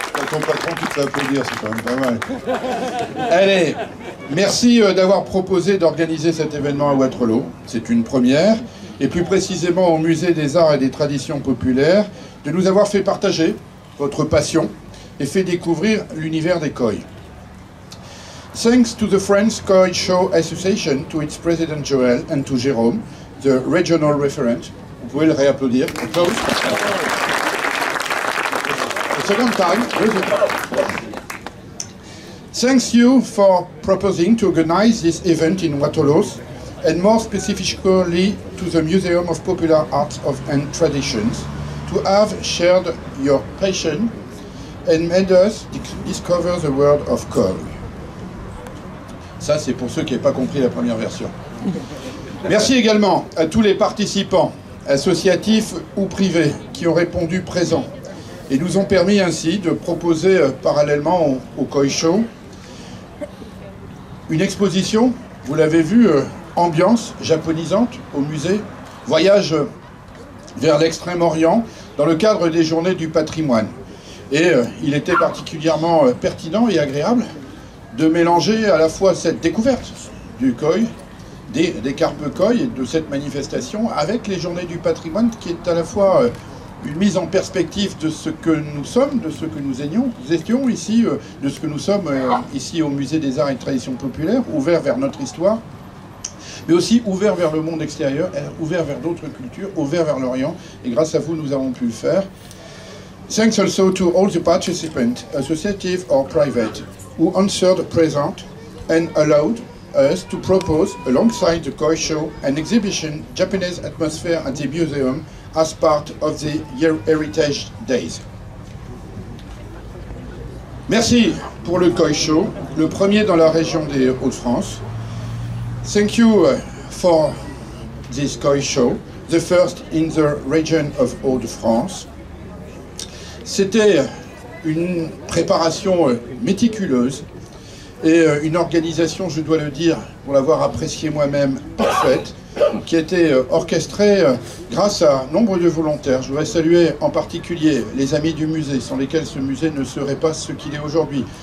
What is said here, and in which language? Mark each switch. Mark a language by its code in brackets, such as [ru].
[fr] Ton patron qui te fait applaudir, c'est quand même pas mal. Allez, merci d'avoir proposé d'organiser cet événement à Waterloo. C'est une première. Et plus précisément au Musée des Arts et des Traditions Populaires, de nous avoir fait partager votre passion et fait découvrir l'univers des koi. [en] Thanks to the French Koi Show Association, to its president Joël and to Jérôme, the regional referent. [fr] Vous pouvez le réapplaudir. Applause. [en] Second time. Thanks you for proposing to organize this event in Waterloo and more specifically to the Museum of Popular Arts and Traditions, to have shared your passion and made us discover the world of Koi. [fr] Ça, c'est pour ceux qui n'avaient pas compris la première version. Merci également à tous les participants, associatifs ou privés, qui ont répondu présents et nous ont permis ainsi de proposer parallèlement au Koi Show une exposition, vous l'avez vu, ambiance japonisante au musée, voyage vers l'Extrême-Orient dans le cadre des Journées du patrimoine. Et il était particulièrement pertinent et agréable de mélanger à la fois cette découverte du Koi, des carpes Koi et de cette manifestation avec les Journées du patrimoine qui est à la fois une mise en perspective de ce que nous sommes, de ce que nous étions ici, de ce que nous sommes ici au Musée des Arts et Traditions Populaires, ouvert vers notre histoire, mais aussi ouvert vers le monde extérieur, ouvert vers d'autres cultures, ouvert vers l'Orient. Et grâce à vous, nous avons pu le faire. [en] Thanks also to all the participants, associative or private, who answered present and allowed us to propose, alongside the Koi Show, an exhibition, Japanese Atmosphere at the Museum, as part of the Heritage Days. [fr] Merci pour le Koi Show, le premier dans la région des Hauts-de-France. [en] Thank you for this Koi Show, the first in the region of Hauts-de-France. [fr] C'était une préparation méticuleuse et une organisation, je dois le dire, pour l'avoir appréciée moi-même, parfaite, qui a été orchestrée grâce à nombre de volontaires. Je voudrais saluer en particulier les amis du musée, sans lesquels ce musée ne serait pas ce qu'il est aujourd'hui.